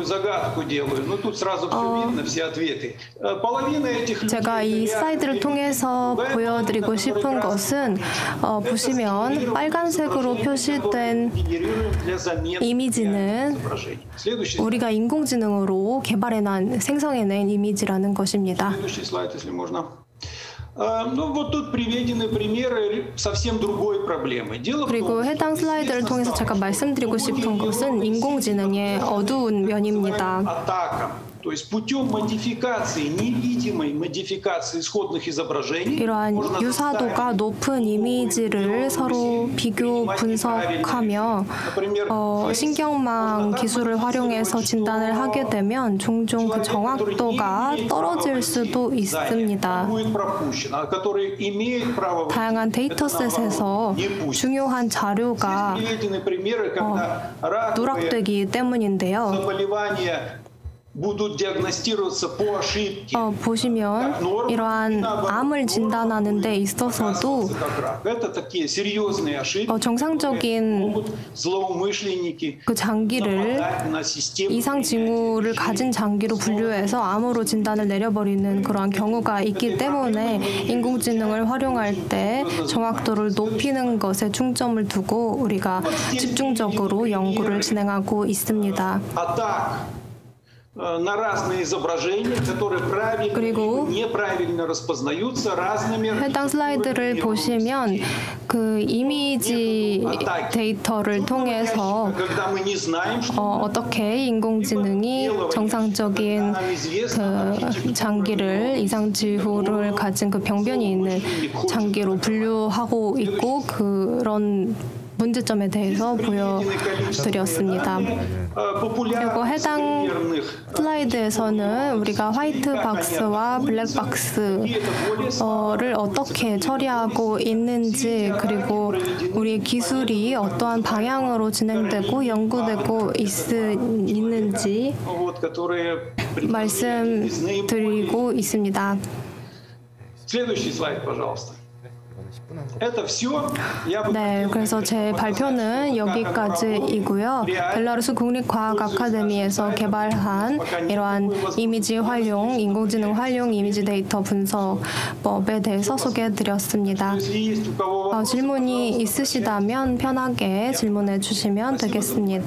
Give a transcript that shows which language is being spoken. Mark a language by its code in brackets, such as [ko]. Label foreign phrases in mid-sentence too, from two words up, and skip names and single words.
[ko] 제가 이 슬라이드를 통해서 보여드리고 싶은 것은 보시면 빨간색으로 표시된 이미지는 우리가 인공지능으로 생성해낸 이미지라는 것입니다. [ru] Ну вот тут приведены примеры совсем другой проблемы. Дело в [ko] 그리고 [ru] том, [ko] 해당 슬라이드를 통해서 제가 말씀드리고 싶은 것은 인공지능의 어두운 면입니다. [ru] атакам, то есть путем модификации, невидимой модификации исходных изображений, [ko] 이러한 [ru] можно [ko] 유사도가 높은 이미지를 서로 비교 분석하며 신경망 기술을 활용해서 진단을 하게 되면 종종 그 정확도가 떨어질 수도 있습니다. [ru] будет пропущен, а который имеет право [ko] 다양한 데이터셋에서 중요한 자료가 [ru] приведены примеры, когда раковые [ko] 누락되기 때문인데요. [ru] заболевания будут диагностироваться по ошибке. [ko] 보시면 이러한 암을 진단하는 데 있어서도 [ru] Это такие серьезные ошибки. [ko] 정상적인 [ru] Могут злоумышленники [ko] 그 장기를 [ru] нападать на систему. [ko] 이상 징후를 가진 장기로 분류해서 암으로 진단을 내려버리는 그러한 경우가 있기 때문에 인공지능을 활용할 때 정확도를 높이는 것에 중점을 두고 우리가 집중적으로 연구를 진행하고 있습니다. [ru] Атак на разные изображения, которые правильно [ko] 그리고 [ru] или неправильно распознаются разными. [ko] 해당 슬라이드를 보시면 그 이미지 데이터를 통해서 [ru] Когда мы не знаем, что [ko] 어떻게 인공지능이 정상적인 그 장기를 이상 징후를 가진 그 병변이 있는 장기로 분류하고 있고 그런 문제점에 대해서 보여드렸습니다. 그리고 해당 슬라이드에서는 우리가 화이트 박스와 블랙 박스를 어떻게 처리하고 있는지 그리고 우리의 기술이 어떠한 방향으로 진행되고 연구되고 있는지 말씀드리고 있습니다. [ru] Следующий слайд, пожалуйста. Это все. [ko] 네, 그래서 제 발표는 여기까지이고요. 벨라루스 국립과학 아카데미에서 개발한 이러한 이미지 활용, 인공지능 활용 이미지 데이터 분석법에 대해서 소개해드렸습니다. 질문이 있으시다면 편하게 질문해 주시면 되겠습니다.